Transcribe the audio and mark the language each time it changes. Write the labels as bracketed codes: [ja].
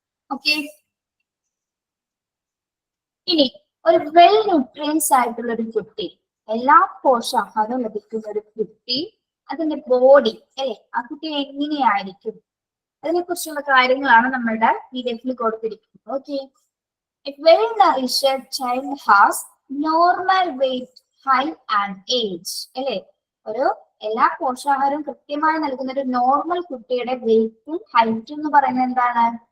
[ml] Okay, ഇനി ഒരു well nutrients ആയിട്ടുള്ള ഒരു കുട്ടി, എല്ലാ പോഷകാഹാരവും ലഭിക്കുന്ന ഒരു കുട്ടി, അതിന്റെ ബോഡി അല്ലെ ആ കുട്ടി എങ്ങനെയായിരിക്കും, അതിനെ കുറിച്ചുള്ള കാര്യങ്ങളാണ് നമ്മളുടെ PDF കൊടുത്തിരിക്കുന്നത്. [en] Okay, a well-nourished child has normal weight, height and age. [ml] അല്ലേ? ഒരു എല്ലാ പോഷകാഹാരവും കൃത്യമായി നൽകുന്ന ഒരു നോർമൽ കുട്ടിയുടെ വെയിറ്റും ഹൈറ്റും എന്ന് പറയുന്നത് എന്താണ്?